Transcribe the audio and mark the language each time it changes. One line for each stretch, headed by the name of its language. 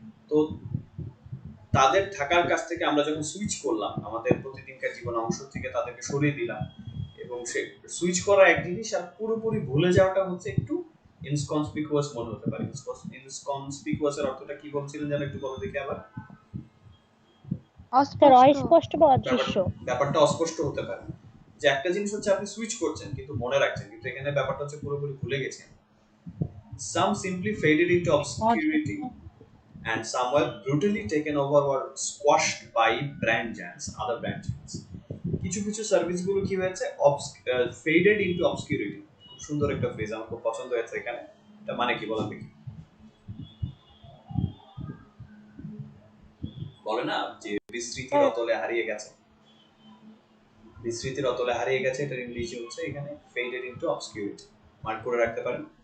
Bangla: তো তাদের থাকার কাছ থেকে আমরা যখন সুইচ করলাম, আমাদের প্রতিদিনকার জীবনের অংশ থেকে তাদেরকে সরিয়ে দিলাম, এবং সে সুইচ করা এক জিনিস আর পুরোপুরি ভুলে যাওয়াটা হচ্ছে একটু ইনকনসপিকুয়াস মনে হতে পারে। ইনকনসপিকুয়াস এর অর্থটা কি বলছিলেন যেন একটু বলে দেখি আবার। স্যার অস্পষ্ট। অস্পষ্ট বা অদৃশ্য। ব্যাপারটা অস্পষ্ট হতে পারে, যে একটা জিনিস হচ্ছে আপনি সুইচ করছেন কিন্তু মনে রাখছেন, কিন্তু এখানে ব্যাপারটা হচ্ছে পুরোপুরি ভুলে গেছেন।
English: Some simply faded into obscurity and some were brutally taken over or squashed by brand giants, other brand giants.
Bangla: কিছু কিছু সার্ভিসগুলো কি হয়েছে,
English: Faded into obscurity.
Bangla: খুব সুন্দর একটা ফ্রেজ, আমার খুব পছন্দ হয়েছে এখানে। এটা মানে কি বলেন দেখি? বলে না যে বিস্মৃতির অতলে হারিয়ে গেছে, বিস্মৃতির অতলে হারিয়ে গেছে, এটার ইংলিশে হচ্ছে এখানে
English: Faded into obscurity.
Bangla: মার্ক করে রাখতে পারেন।